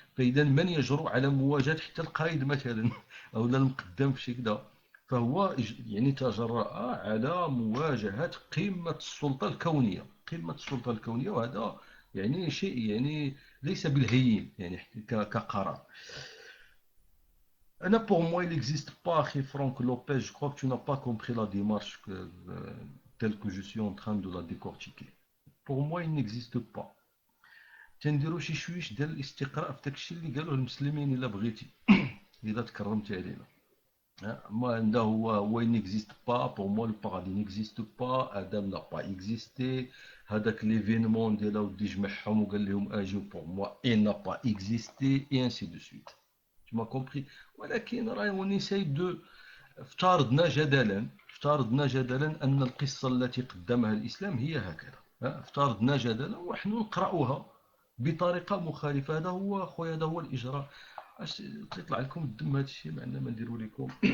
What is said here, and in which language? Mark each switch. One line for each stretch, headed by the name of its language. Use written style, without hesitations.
Arabic: فاذا من يجرؤ على مواجهه حتى القائد مثلا او المقدم في شي كذا، فهو يعني تجرأ على مواجهة قمة السلطة الكونية، قمة السلطة الكونية. وهذا يعني شيء يعني ليس بالهين يعني كقرار.
French: أنا pour moi il n'existe pas, Franck Lopez, je crois que tu n'as pas compris la démarche telle que je suis en train de la décortiquer. Pour moi il n'existe pas.
Arabic: تنديروا شي شويش ديال الاستقراء في داكشي اللي قالوه المسلمين إلا بغيتي إذا تكرمتي علينا.
French: Moi, il n'existe pas. Pour moi, le paradis n'existe pas. Adam n'a pas existé.
Arabic: هذاك l'événement ديال ودي جمعهم وقال لهم اجيو.
French: pour moi, il n'a pas existé et ainsi de suite. Tu m'as compris.
Arabic: ولكن راهي ونساي دو افترضنا جدلا ان القصه التي قدمها الاسلام هي هكذا. افترضنا جدلا ونحن نقراوها بطريقه مخالفه. هذا هو خويا، هذا هو الاجراء. اش تطلع لكم الدم هذا الشيء معنا ما نديروا لكم.